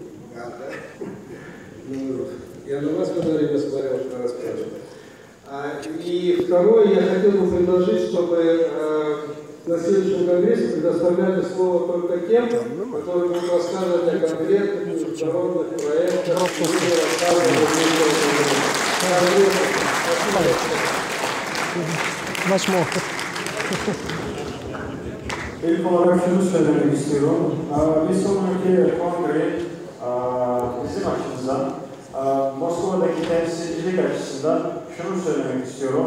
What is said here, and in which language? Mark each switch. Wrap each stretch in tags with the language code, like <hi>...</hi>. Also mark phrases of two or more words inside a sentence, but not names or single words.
<ru>Ну, я на вас в время смотрел, что расспрашивал. И второе, я хотел бы предложить, чтобы на следующем конгрессе предоставляли слово только тем, которые будут рассказывать о конкретных международных проектах,</ru> <tr>İlk olarak şunu söylemek istiyorum. Bir sonraki kongre bizim açımızdan, Moskova'daki temsilcilik açısından şunu söylemek istiyorum.</tr>